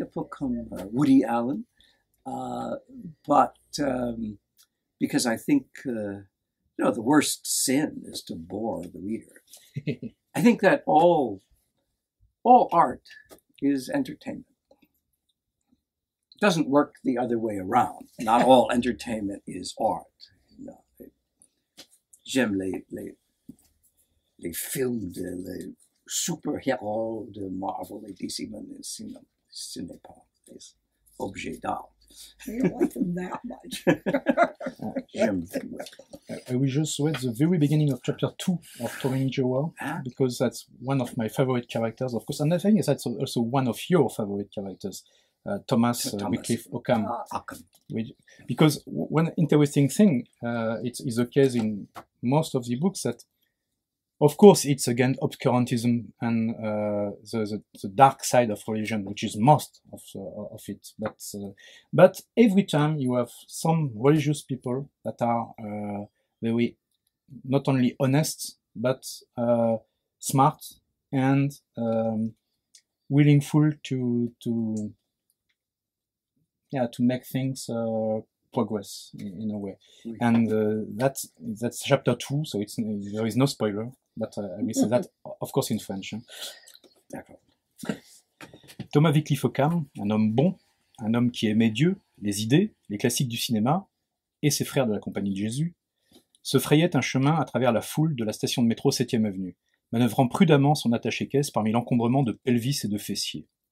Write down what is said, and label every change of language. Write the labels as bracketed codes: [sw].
[en] A book come Woody Allen. But because I think the worst sin is to bore the reader. I think that all art is entertainment. It doesn't work the other way around. Not all entertainment is art. No. [fr] J'aime les films les super-héros de Marvel et DC, mais ce n'est pas des objets d'art. [en] You don't like them that much. I will just read the very beginning of chapter 2 of Torin Joa, because that's one of my favorite characters, of course. And I think that's also one of your favorite characters, Thomas Wycliffe Ockham. Because one interesting thing, it's the case in most of the books, that Of course, it's against obscurantism and the dark side of religion, which is most of it. But every time you have some religious people that are very not only honest but smart and willingful to make things progress in a way. And that's chapter 2, so there is no spoiler, but I will say that, of course, in French. [fr] D'accord. Thomas Wycliffe Occam, un homme bon, un homme qui aimait Dieu, les idées, les classiques du cinéma, et ses frères de la Compagnie de Jésus, se frayait un chemin à travers la foule de la station de métro 7e avenue, manœuvrant prudemment son attaché-caisse parmi l'encombrement de pelvis et de fessiers.